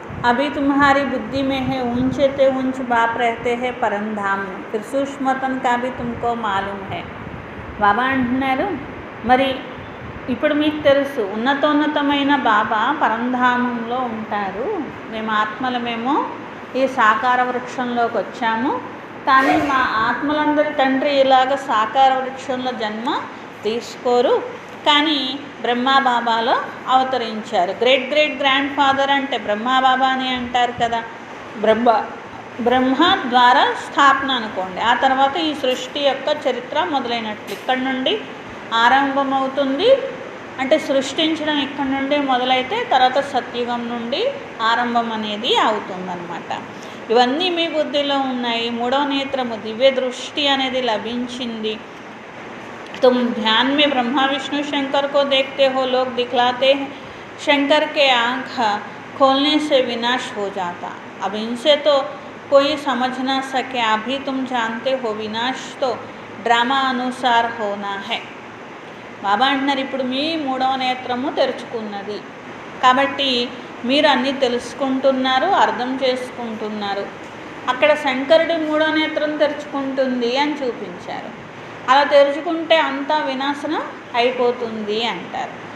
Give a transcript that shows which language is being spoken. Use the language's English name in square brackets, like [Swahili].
[Hindi] अभी तुम्हारी बुद्धि में है ऊंचे ते ऊंच बाप रहते हैं परम धाम में, फिर सूक्ष्मतन का भी तुमको मालूम है. [Telugu] బాబా అంటున్నారు, మరి ఇప్పుడు మీకు తెలుసు ఉన్నతోన్నతమైన బాబా పరంధామంలో ఉంటారు. మేము ఆత్మలమేమో ఈ సాకార వృక్షంలోకి వచ్చాము, కానీ మా ఆత్మలందరి తండ్రి ఇలాగ సాకార వృక్షంలో జన్మ తీసుకోరు, కానీ బ్రహ్మాబాబాలో అవతరించారు. గ్రేట్ గ్రేట్ గ్రాండ్ ఫాదర్ అంటే బ్రహ్మాబాబా అని అంటారు కదా. బ్రహ్మ ద్వారా స్థాపన అనుకోండి. ఆ తర్వాత ఈ సృష్టి యొక్క చరిత్ర మొదలైనట్లు ఇక్కడి నుండి ఆరంభమవుతుంది. అంటే సృష్టించడం ఇక్కడి నుండి మొదలైతే తర్వాత సత్యుగం నుండి ఆరంభం అనేది అవుతుందన్నమాట. ఇవన్నీ మీ బుద్ధిలో ఉన్నాయి. మూడవ నేత్రము దివ్య దృష్టి అనేది లభించింది. [Hindi] तुम ध्यान में ब्रह्मा विष्णु शंकर को देखते हो, लोग दिखलाते हैं शंकर के आँख खोलने से विनाश हो जाता. अब इनसे तो कोई समझ ना सके. अभी तुम जानते हो विनाश तो డ్రామా అనుసార్ హోనా హై. [Telugu] బాబా అంటున్నారు, ఇప్పుడు మీ మూడవ నేత్రము తెరుచుకున్నది కాబట్టి మీరు అన్నీ తెలుసుకుంటున్నారు, అర్థం చేసుకుంటున్నారు. అక్కడ శంకరుడి మూడవ నేత్రం తెరుచుకుంటుంది అని చూపించారు. అలా తెరుచుకుంటే అంతా వినాశనం అయిపోతుంది అంటారు.